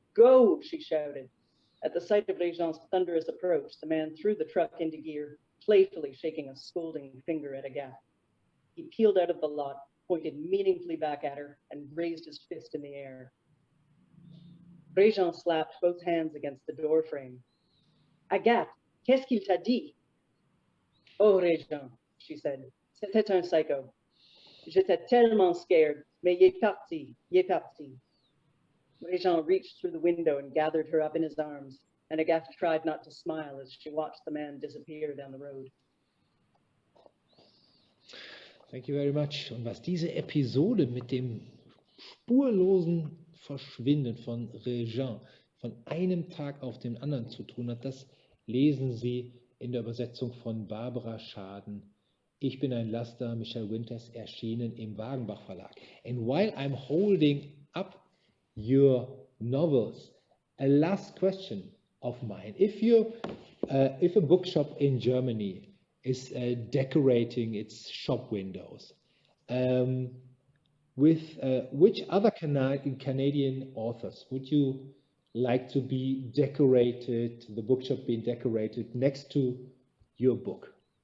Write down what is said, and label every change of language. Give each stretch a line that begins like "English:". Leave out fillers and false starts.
English: Go, she shouted. At the sight of Régent's thunderous approach, the man threw the truck into gear, playfully shaking a scolding finger at Agathe. He peeled out of the lot, pointed meaningfully back at her, and raised his fist in the air. Régent slapped both hands against the door frame.
French: Agathe, qu'est-ce qu'il t'a dit? Oh, Régent,
English: she said,
French: c'était un psycho. J'étais tellement scared, mais il est parti, il est parti.
English: Régent reached through the window and gathered her up in his arms, and Agathe tried not to smile as she watched the man disappear down the road. Thank you very much.
German: Und was diese Episode mit dem spurlosen Verschwinden von Régent von einem Tag auf den anderen zu tun hat, das lesen Sie in der Übersetzung von Barbara Schaden. Ich bin ein Laster, Michel Winters, erschienen im Wagenbach Verlag.
English: And while I'm holding up your novels, a last question of mine. If a bookshop in Germany is decorating its shop windows, with which other Canadian authors would you like to be decorated, the bookshop being decorated next to your book?